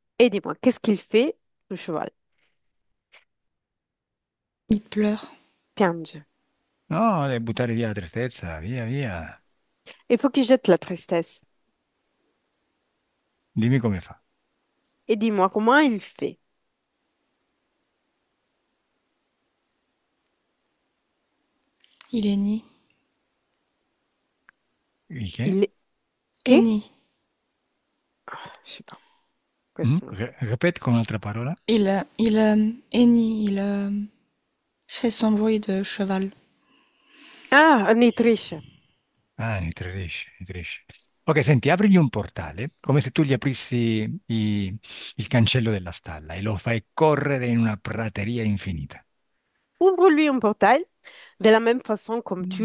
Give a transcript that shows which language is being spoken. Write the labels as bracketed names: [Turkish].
[French] Et dis-moi, qu'est-ce qu'il fait, le cheval? Il pleure. [Italian] Piange. No, devi buttare via la tristezza, via, via. [French] Il faut qu'il jette la tristesse. [Italian] Dimmi come fa. [French] Et dis-moi comment il fait. Il est ni. [Italian] Il che? [French] Il est... Est [Italian] Che? [French] ni. Je sais pas. [Italian] Questo non lo so. Ripeti con un'altra parola. [French] Il hennit, il fait son bruit de cheval. [Italian] Ah, nitrisce. Ah, nitridisce, nitridisce. Ok, senti, aprigli un portale, come se tu gli aprissi il cancello della stalla e lo fai correre in una prateria infinita. [French] Ouvre-lui un portail de la même façon comme tu